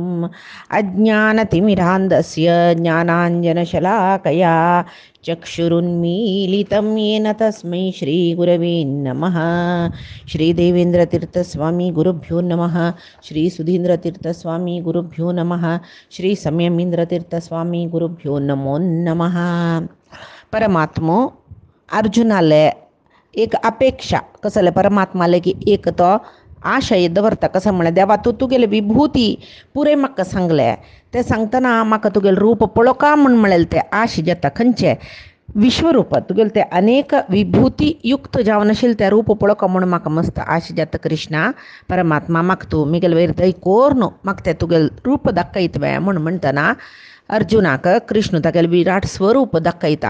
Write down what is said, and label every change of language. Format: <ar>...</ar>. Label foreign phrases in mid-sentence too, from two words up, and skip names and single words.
<sa>अज्ञानतिमिरान्धस्य ज्ञानाञ्जनशलाकया चक्षुरुन्मीलितं येन तस्मै श्रीगुरवे नमः. श्रीदेवेन्द्रतीर्थस्वामी गुरुभ्यो नमः. श्रीसुधीन्द्रतीर्थस्वामी गुरुभ्यो नमः. श्रीसंयमींद्रतीर्थस्वामी गुरुभ्यो नमो नमः.</sa> <kok>परमात्मो अर्जुनाले एक अपेक्षा कसले परमात्माले की एक तो आशय दवरता कसं म्हणे देवा तू तुगेले विभूती पुरे म्हाका सांगले ते सांगतना म्हाका तुगेले रूप पळो का म्हण म्हळेल ते आश जाता खंयचे विश्वरूप तुगेले ते अनेक विभूती युक्त जावन आशिल्ले ते रूप पळो का म्हण म्हाका मस्त आश जाता कृष्णा परमात्मा म्हाका तू मिगेल वयर दय कोर न्हू म्हाका ते तुगेले रूप दाखयतवे म्हण म्हणटना अर्जुनाक कृष्ण तागेले विराट स्वरूप दाखयता.</kok>